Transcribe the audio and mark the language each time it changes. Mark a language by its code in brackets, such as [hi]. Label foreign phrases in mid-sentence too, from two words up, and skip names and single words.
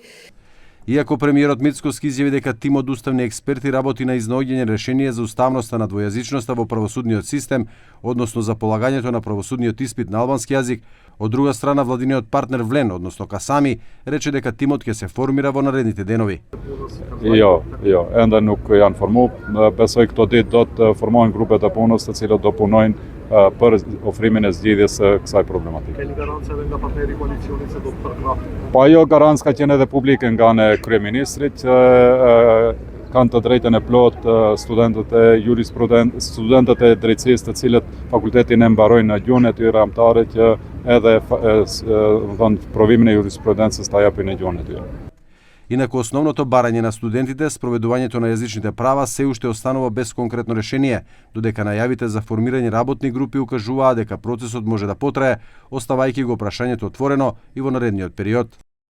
[mk] Иако премиерот Мицкоски изјави дека тим од уставни експерти работи на изнаоѓање решение за уставноста на двојазичноста во правосудниот систем, односно за полагањето на правосудниот испит на албански јазик, од друга страна владиниот партнер Влен, односно Касами, рече дека тимот ќе се формира во наредните денови. [sq] Jo, enda nuk janë formu. Besoj këto ditë do të formohen grupe të punës të cilët do punojnë për ofrimin e zgjidhjes së kësaj problematike. Keni garancë edhe nga partneri i koalicionit se do të përkrahë? Po ajo garancë ka qenë edhe publike nga ne kryeministrit, kanë të drejtën e plot studentët e drejtësisë të cilët fakultetin e mbarojnë në gjuhën e tyre amtare që edhe provimin e jurisprudencës ta japin në gjuhën e tyre. [mk] Инаку основното барање на студентите, спроведувањето на јазичните права се уште останува без конкретно решение, додека најавите за формирање работни групи укажуваа дека процесот може да потрае, оставајќи го прашањето отворено и во наредниот период.